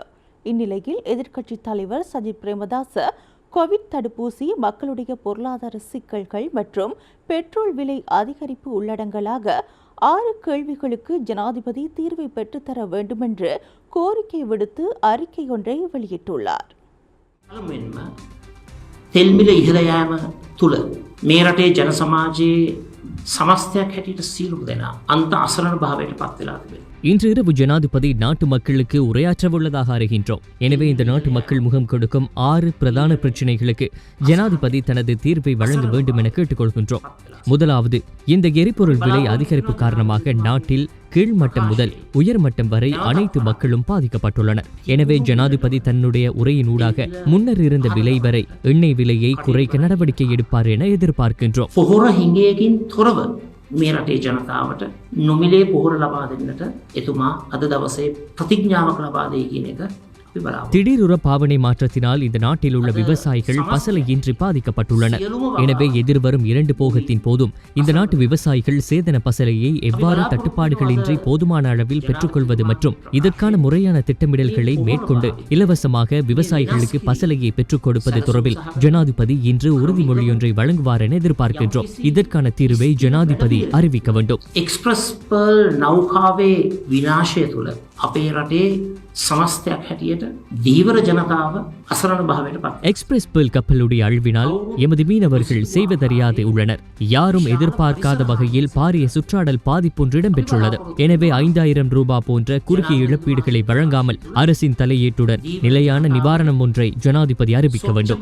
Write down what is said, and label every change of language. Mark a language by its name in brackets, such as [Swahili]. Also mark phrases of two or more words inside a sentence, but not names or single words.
[Tamil] இந்நிலையில் எதிர்க்கட்சித் தலைவர் சஜித் பிரேமதாச கோவிட் தடுப்பூசி, மக்களுடைய பொருளாதார சிக்கல்கள் மற்றும் பெட்ரோல் விலை அதிகரிப்பு உள்ளடங்கலாக 6 கேள்விகளுக்கு ஜனாதிபதி தீர்வை பெற்றுத்தர வேண்டுமென்று கோரிக்கை விடுத்து அறிக்கை ஒன்றை வெளியிட்டுள்ளார். [Sinhala] තෙල්මිල ඉහළ යෑම තුළ මේ රටේ ජන සමාජයේ සමස්තයක් හැටියට සියලුම දෙනා අන්ත අසරණ භාවයට පත් වෙලා තිබෙනවා. [Tamil] இன்று இரவு ஜனாதிபதி நாட்டு மக்களுக்கு உரையாற்றவுள்ளதாக அறிகின்றோம். எனவே இந்த நாட்டு மக்கள் முகம் கொடுக்கும் 6 பிரதான பிரச்சினைகளுக்கு ஜனாதிபதி தனது தீர்ப்பை வழங்க வேண்டும் என கேட்டுக்கொள்கின்றோம். முதலாவது, இந்த எரிபொருள் விலை அதிகரிப்பு காரணமாக நாட்டில் கீழ்மட்டம் முதல் உயர்மட்டம் வரை அனைத்து மக்களும் பாதிக்கப்பட்டுள்ளனர். எனவே ஜனாதிபதி தன்னுடைய உரையினூடாக முன்னர் இருந்த விலை வரை எண்ணெய் விலையை குறைக்க நடவடிக்கை எடுப்பார் என எதிர்பார்க்கின்றோம். [Sinhala] මේ රටේ ජනතාවට නොමිලේ පොහොර ලබා දෙන්නට එතුමා අද දවසේ ප්‍රතිඥාවක් ලබා දෙයි කියන එක අපි බලාපොරොත්තු. [Tamil] திடீருற பாவனை மாற்றத்தினால் இந்த நாட்டில் உள்ள விவசாயிகள் பசலையின்றி பாதிக்கப்பட்டுள்ளனர். எனவே எதிர்வரும் 2 போகத்தின் போதும் இந்த நாட்டு விவசாயிகள் சேதன பசலையை எவ்வாறு தட்டுப்பாடுகளின்றி போதுமான அளவில் பெற்றுக்கொள்வது மற்றும் இதற்கான முறையான திட்டமிடல்களை மேற்கொண்டு இலவசமாக விவசாயிகளுக்கு பசலையை பெற்றுக் கொடுப்பது தொடர்பில் ஜனாதிபதி இன்று உறுதிமொழியொன்றை வழங்குவார் என எதிர்பார்க்கின்றோம். இதற்கான தீர்வை ஜனாதிபதி அறிவிக்க வேண்டும். [Sinhala] එක්ස්ප්‍රස් පර්ල් නෞකාවේ විනාශය තුළ අපේ රටේ සමස්තයක් හැටියට දීවර ජනතාව අසරණ භාවයට පත්. [Tamil] எக்ஸ்பிரஸ் பேர்ல் கப்பலுடைய அழிவினால் எமது மீனவர்கள் செய்வதறியாது உள்ளனர். யாரும் எதிர்பார்க்காத வகையில் பாரிய சுற்றாடல் பாதிப்பொன்று இடம்பெற்றுள்ளது. எனவே 5000 ரூபாய் போன்ற குறுகிய இழப்பீடுகளை வழங்காமல் அரசின் தலையீட்டுடன் நிலையான நிவாரணம் ஒன்றை ஜனாதிபதி அறிவிக்க வேண்டும்.